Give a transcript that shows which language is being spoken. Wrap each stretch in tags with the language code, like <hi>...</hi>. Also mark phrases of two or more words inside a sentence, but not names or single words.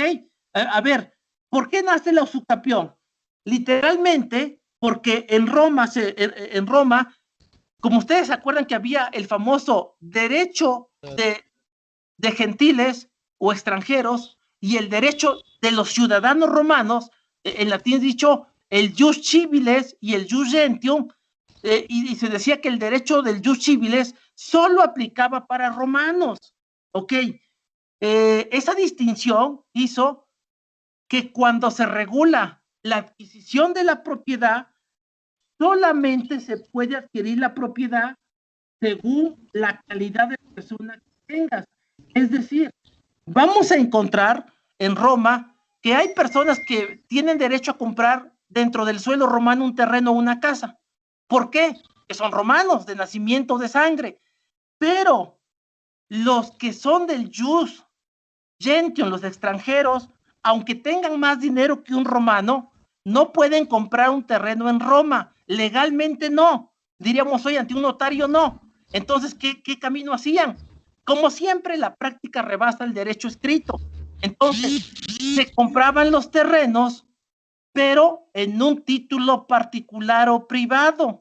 <es>A ver, ¿por qué nace la usucapión? Literalmente, porque en Roma, como ustedes se acuerdan que había el famoso derecho de gentiles o extranjeros y el derecho de los ciudadanos romanos, en latín dicho, el</es> <la>jus civiles</la> <es>y el</es> <la>jus gentium,</la> <es>y se decía que el derecho del</es> <la>jus civiles</la> <es>solo aplicaba para romanos, ¿ok? Esa distinción hizo que cuando se regula la adquisición de la propiedad, solamente se puede adquirir la propiedad según la calidad de persona que tengas. Es decir, vamos a encontrar en Roma que hay personas que tienen derecho a comprar dentro del suelo romano un terreno o una casa. ¿Por qué? Que son romanos de nacimiento de sangre. Pero los que son del</es> <la>jus gentium,</la> <es>los extranjeros, aunque tengan más dinero que un romano, no pueden comprar un terreno en Roma. Legalmente no. Diríamos hoy ante un notario no. Entonces, ¿qué camino hacían? Como siempre, la práctica rebasa el derecho escrito. Entonces, se compraban los terrenos, pero en un título particular o privado.</es>